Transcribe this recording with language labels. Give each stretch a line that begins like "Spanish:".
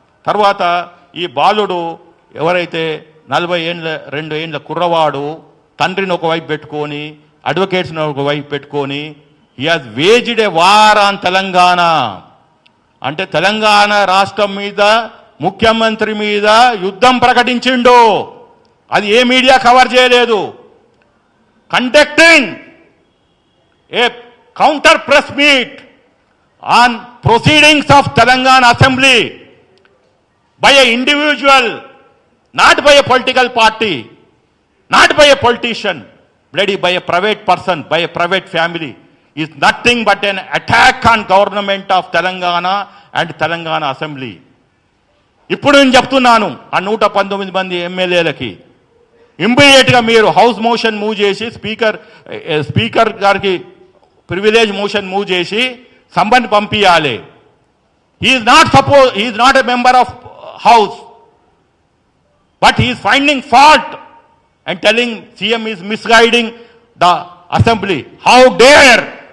Telugu: తర్వాత ఈ బాలుడు ఎవరైతే 42 ఏండ్ల కుర్రవాడు తండ్రిని ఒకవైపు పెట్టుకొని, అడ్వకేట్స్ని ఒకవైపు పెట్టుకొని,
English: He has waged a war on Telangana.
Telugu: అంటే తెలంగాణ రాష్ట్రం మీద, ముఖ్యమంత్రి మీద యుద్ధం ప్రకటించిండు. అది ఏ మీడియా కవర్ చేయలేదు.
English: Conducting a counter press meet on proceedings of Telangana Assembly by an individual, not by a political party, not by a politician, bloody by a private person, by a private family, is nothing but an attack on government of Telangana and Telangana Assembly.
Telugu: ఇప్పుడు నేను చెప్తున్నాను ఆ 119 మంది ఎమ్మెల్యేలకి, ఇమ్మీడియట్గా మీరు house motion move చేసి speaker గారికి ప్రివిలేజ్ మోషన్ మూవ్ చేసి సంబంధ్ పంపించాలి.
English: He's not a member of house, but he's finding fault and telling CM is misguiding the assembly. How dare!